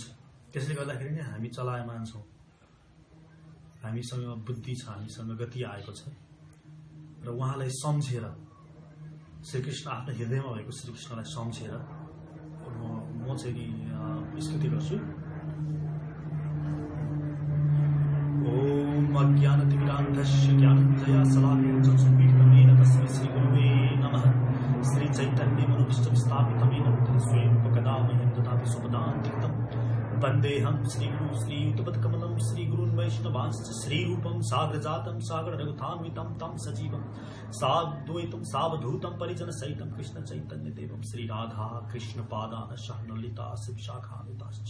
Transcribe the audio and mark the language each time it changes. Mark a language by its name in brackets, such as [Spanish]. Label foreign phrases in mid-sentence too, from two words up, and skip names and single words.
[Nepali] त्यसले गर्दाखेरि नै हामी चलायमान छौं, हामीसँग बुद्धि छ, हामीसँग गति आएको छ र उहाँलाई सम्झेर, श्रीकृष्ण आफ्नो हृदयमा भएको श्रीकृष्णलाई सम्झेर म चाहिँ स्तुति गर्छु। [Sanskrit] ओम अज्ञानतिमिरान्धस्य ज्ञानञ्जया शलाकया चक्षुर्मीलितं तस्मै श्रीगुरुवे नमः। श्रीचैतन्यमनोभीष्टं स्थापितं येन भूतले स्वयं रूपकदा मह्यं ददाति स्वपदान्तिकम्। वन्देऽहं श्रीगुरुं श्रीयुतपदकमलं श्रीगुरून् वैष्णवांश्च श्रीरूपं साग्रजातं सागररघुतान्वितं तं सजीवं साद्वैतं सावधूतं परिजनसहितं कृष्णचैतन्यदेवं श्रीराधा कृष्णपादान् ललिता शिवशाखान्विताश्च।